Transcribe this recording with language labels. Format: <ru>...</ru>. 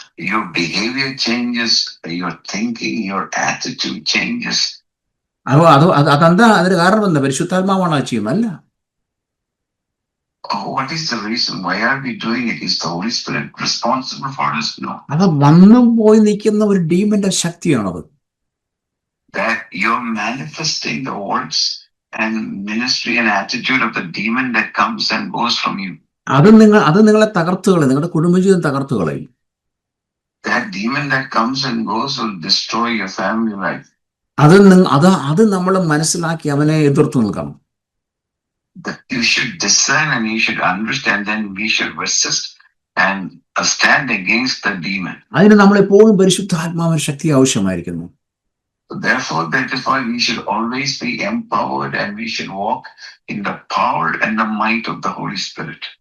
<en>Your behavior changes, your thinking, your attitude changes.</en> <ml>അതെന്താ? അതിന് കാരണം എന്താ? പരിശുദ്ധാത്മാവാണ് അത് ചെയ്യുന്നത്? അല്ല.</ml> <en>What is the reason? Why are we doing it? Is the Holy Spirit responsible for this? No.</en> <ml>അത് വന്നും പോയി നിൽക്കുന്ന ഒരു ഡീമന്റെ ശക്തിയാണത്.</ml> <en>That you're manifesting the words and ministry and attitude of the demon that comes and goes from you.</en> <ml>അത് നിങ്ങളെ തകർത്തുകളെ, നിങ്ങളുടെ കുടുംബജീവിതം തകർത്തുകളെ.</ml> <en>That demon that comes and goes will destroy your family life.</en> <ml>അത് നമ്മൾ മനസ്സിലാക്കി അവനെ എതിർത്ത് നിൽക്കണം.</ml> <en>That you should discern and you should understand, then we should resist and stand against the demon.</en> <ml>അതിന് നമ്മളെപ്പോഴും പരിശുദ്ധാത്മാവിന്റെ ശക്തി ആവശ്യമായിരിക്കുന്നു.</ml> <en>Therefore, that is why we should always be empowered and we should walk in the power and the might of the Holy Spirit.</en>